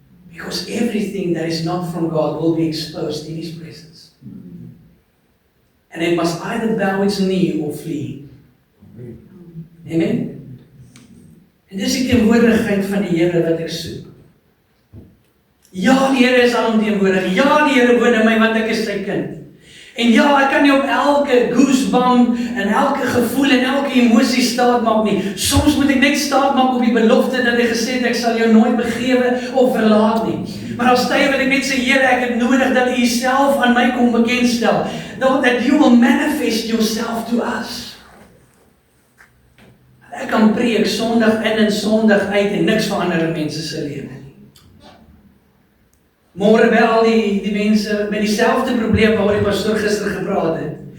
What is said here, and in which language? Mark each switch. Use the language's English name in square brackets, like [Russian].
[English] Because everything that is not from God will be exposed in His presence. And it must either bow its knee or flee. Amen? [Afrikaans] En dis die teenwoordigheid van die Here wat ek soek. Ja, die Here is alomteenwoordig. Ja, die Here woon in my want ek is sy kind. En ja, ek kan nie op elke goosebump en elke gevoel en elke emosie staat maak nie. Soms moet ek net staat maak op die belofte dat hy gesê het ek sal jou nooit begewe of verlaat nie. Maar als tye wil ek net sê, Here, ek het nodig dat U self aan my kom bekendstel. [English] That you will manifest yourself to us. [Afrikaans] Ek kan preek Sondag in en Sondag uit en niks verander in mense se lewe. Môre by al die mense met dieselfde probleem waaroor die pastoor gister gepraat het.